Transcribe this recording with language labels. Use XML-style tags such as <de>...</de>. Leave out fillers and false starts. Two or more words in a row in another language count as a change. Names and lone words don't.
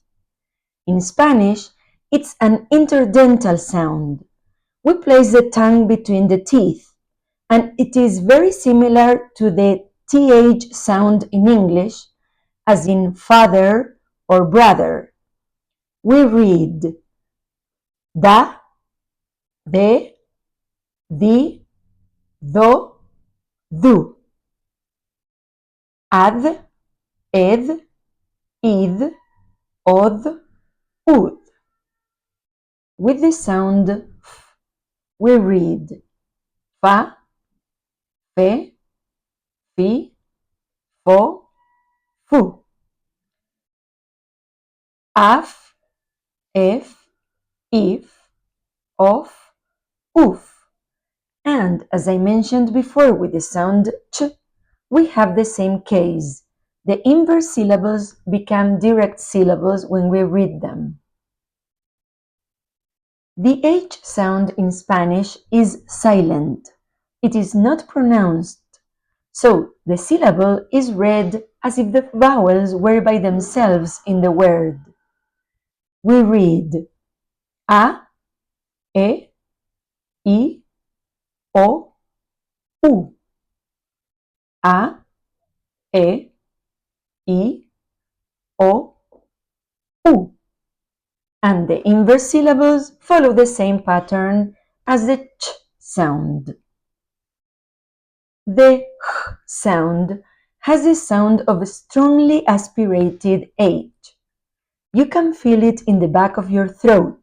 <en>In Spanish, it's an interdental sound. We place the tongue between the teeth, and it is very similar to the th sound in English, as in father or brother. We read</en> <es>da, de, di, do, du. Ad, ed, id, od, ud.</es> <en>With the sound f, we read</en> <es>fa, fe, fi, fo, fu. Af, ef, if, of, uf.</es> <en>And as I mentioned before with the sound ch, we have the same case. The inverse syllables become direct syllables when we read them. The H sound in Spanish is silent. It is not pronounced. So the syllable is read as if the vowels were by themselves in the word. we read</en> <es>A, E, I, O, U. A, E, I, O, U.</es> <en>And the inverse syllables follow the same pattern as the ch sound. The h sound has the sound of a strongly aspirated H. You can feel it in the back of your throat.</en>